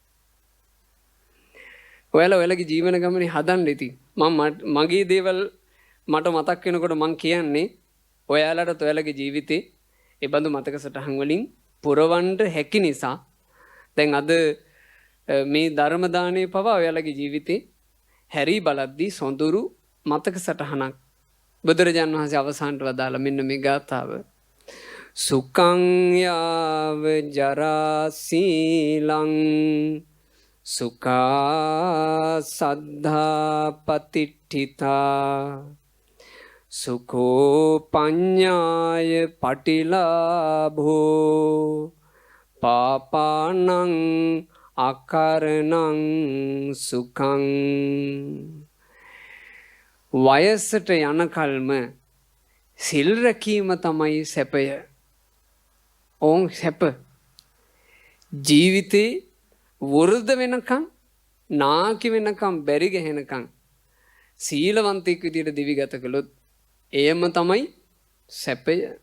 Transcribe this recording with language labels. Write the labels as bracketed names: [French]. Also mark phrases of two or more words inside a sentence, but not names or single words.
[Sinhala] ඔයාලගේ ජීවන ගමනේ හදන්න ඉතින් මගේ දේවල් මට මතක් වෙනකොට මං කියන්නේ ඔයාලට ඔයාලගේ ජීවිතේ ඒ බඳු මතක සටහන් වලින් පුරවන්න හැකි නිසා දැන් අද මේ ධර්ම දාණය පවා ඔයාලගේ ජීවිතේ හැරි බලද්දී සොඳුරු මතක සටහනක් බුදුරජාණන් වහන්සේ අවසානට වදාලා මෙන්න මේ ගාථාව. [Pali] සුඛං යාව ජරා සීලං සුඛා සද්ධා පතිට්ඨිතා සුඛෝ පඤ්ඤාය පටිලාභෝ පාපානං අකරණං සුඛං. [Sinhala] වයසට යනකල්ම සිල් රැකීම තමයි සැපය. ඕන් සැප. ජීවිතේ වෘද්ධ වෙනකම් නාකි වෙනකම් බැරි ගැහෙනකම් සීලවන්තයෙක් විදියට දිවි ගත කළොත් එයම තමයි සැපය.